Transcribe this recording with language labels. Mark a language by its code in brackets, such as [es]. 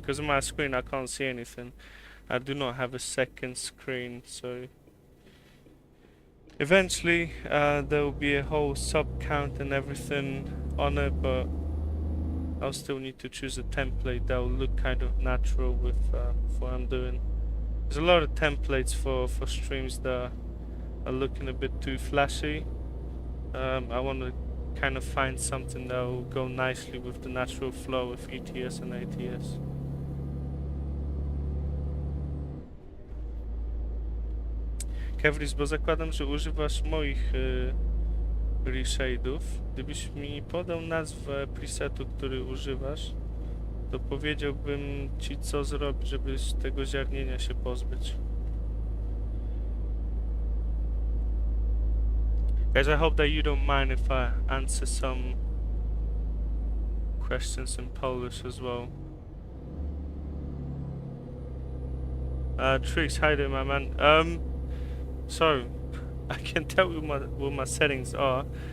[en] Because on my screen I can't see anything. I do not have a second screen, so eventually there will be a whole sub count and everything on it, but I'll still need to choose a template that will look kind of natural with what I'm doing. There's a lot of templates for streams that are looking a bit too flashy. I want to kind of find something that will go nicely with the natural flow of ETS and ATS. [pl] Kevris, bo zakładam, że używasz moich reshade'ów. Gdybyś mi podał nazwę presetu, który używasz, to powiedziałbym ci, co zrobić, żeby z tego ziarnienia się pozbyć. [en] Guys, I hope that you don't mind if I answer some questions in Polish as well. Trix, hi there, my man. So, I can tell you what my settings are.